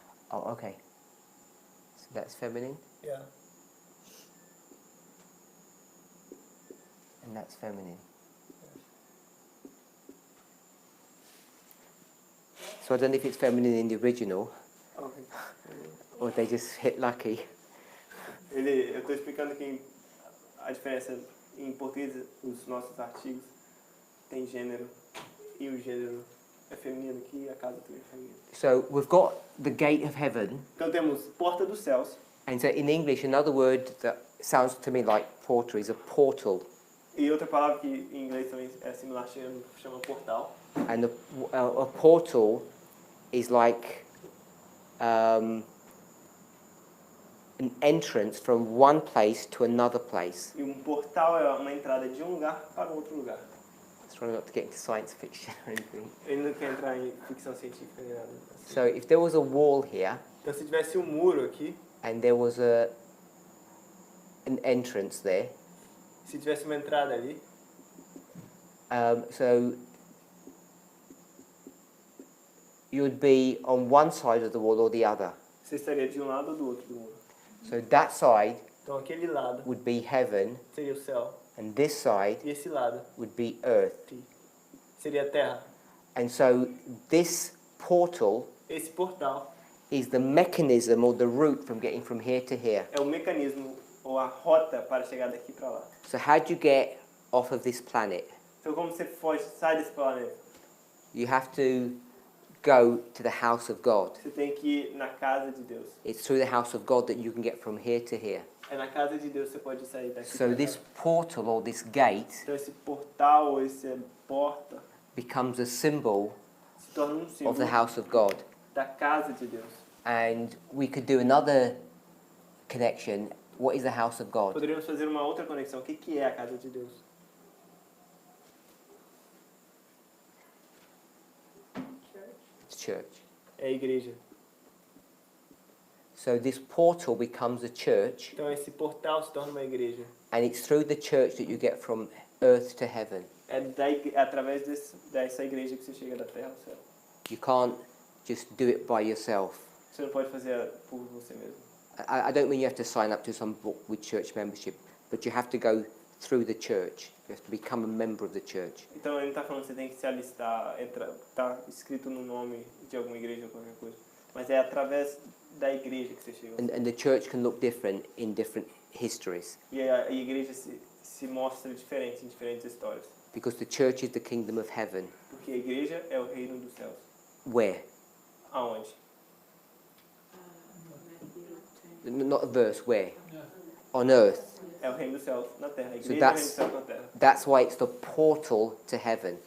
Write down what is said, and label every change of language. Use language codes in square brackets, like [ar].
[en] Oh, okay. So that's feminine, Yeah. and that's feminine. So I don't know if it's feminine in the original, Okay. or they just hit lucky. [pt] Eu estou explicando que a diferença em português, os nossos artigos tem gênero e o gênero é feminino aqui e a casa também é feminina. [en] So we've got the gate of heaven, [pt] Então temos porta dos céus [en] and so in English, another word that sounds to me like portal is a portal, [pt] e outra palavra que em inglês também é similar chama portal. [en] and a portal is like an entrance from one place to another place. [pt] E portal é uma entrada de lugar para outro lugar. [en] Let's try not to get into science fiction or anything. [pt] Ele não quer entrar em ficção científica nem nada. Assim. [en] So if there was a wall here [pt] Então se tivesse muro aqui, [en] and there was an entrance there, [pt] se tivesse uma entrada ali, [en] so you would be on one side of the wall or the other. [pt] você estaria de lado ou do outro do muro. [en] So that side [pt] Então aquele lado [en] would be heaven, [pt] seria o céu [en] and this side [pt] e esse lado [en] would be earth. [pt] seria a terra. [en] And so this portal [pt] Esse portal [en] is the mechanism or the route from getting from here to here. [pt] é o mecanismo ou a rota para chegar daqui para lá. [en] So how do you get off of this planet? [pt] Então como você foge, sai desse planeta? [en] You have to go to the house of God. [pt] Você tem que ir na casa de Deus. [en] It's through the house of God that you can get from here to here. [pt] É na casa de Deus que você pode sair daqui. [en] So [pt] pra [en] this [pt] cá. [en] portal or this gate [pt] Então esse portal ou essa porta [en] becomes a symbol [pt] se torna um [en] of [pt] símbolo [en] the house of God. [pt] da casa de Deus. [en] And we could do another connection. What is the house of God? [pt] Poderíamos fazer uma outra conexão. O que é a casa de Deus? [en] It's church. [pt] É a igreja. [en] So this portal becomes a church, [pt] Então esse portal se torna uma igreja. [en] and it's through the church that you get from earth to heaven. [pt] É através dessa igreja que você chega da terra ao céu. [en] You can't just do it by yourself. Você não pode fazer por você mesmo. I don't mean you have to sign up to some book with church membership, but you have to go through the church. You have to become a member of the church. [pt] Então ele não está falando que você tem que se alistar, tá escrito no nome de alguma igreja ou qualquer coisa. Mas é através da igreja que você chega. [en] And the church can look different in different histories, [pt] E a igreja se mostra diferente em diferentes histórias. [en] because the church is the kingdom of heaven. [pt] Porque a igreja é o reino dos céus. [en] Where? [pt] Aonde? [en] Not a verse, where? Yeah. On earth. [pt] É o reino dos céus na terra. A [en] So [pt] igreja é o reino dos [en] that's- [pt] céus na terra. [en] That's why it's the portal to heaven.